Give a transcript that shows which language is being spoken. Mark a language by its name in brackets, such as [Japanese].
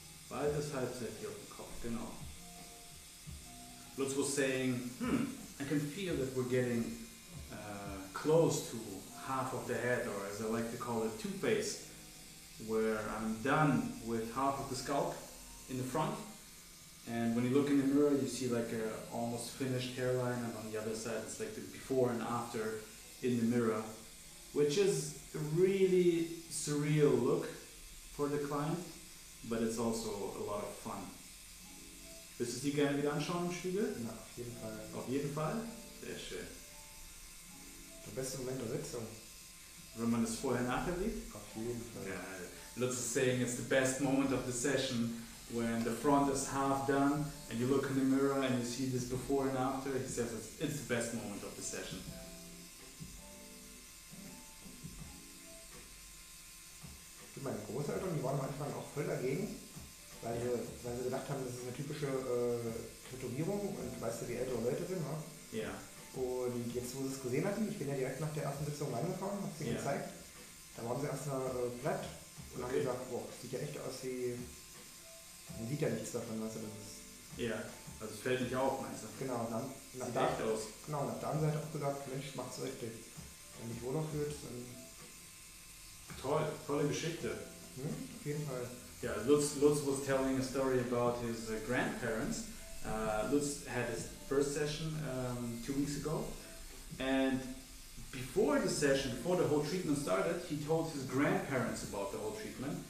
[German] Halbzeit hier auf dem Kopf, genau. [English] Lutz was saying, I can feel that we're getting close to half of the head, or as I like to call it, two-face, where I'm done with half of the scalp in the front. And when you look in the mirror, you see like a almost finished hairline, and on the other side it's like the before and after in the mirror, which is a really surreal look for the client, but it's also a lot of fun. [German] Willst du es dir gerne wieder anschauen im Spiegel? Ja, auf jeden Fall. Auf jeden Fall? Sehr schön. Der beste Moment der Sitzung. Wenn man es vorher nachher sieht? Auf jeden Fall. [English] Yeah. Lutz is saying it's the best moment of the session when the front is half done and you look in the mirror and you see this before and after. He says it's the best moment of the session. [German] Meine Großeltern, die waren am Anfang auch voll dagegen, weil sie gedacht haben, das ist eine typische Tätowierung und weißt du, wie ältere Leute sind, ne? Ja. Und jetzt, wo sie es gesehen hatten, ich bin ja direkt nach der ersten Sitzung reingefahren, hab sie gezeigt, da waren sie erstmal platt und haben gesagt, boah, das sieht ja echt aus wie, man sieht ja nichts davon, weißt du, das ist... Ja, also es fällt nicht auf, meinst du? Genau, sieht echt aus. Genau, und auf der anderen Seite auch gesagt, Mensch, macht's richtig. Wenn du dich wohler fühlst, dann... Toll, tolle Geschichte. Auf jeden Fall. [English] Yeah, Lutz was telling a story about his grandparents. Lutz had his first session 2 weeks ago, and before the session, before the whole treatment started, he told his grandparents about the whole treatment.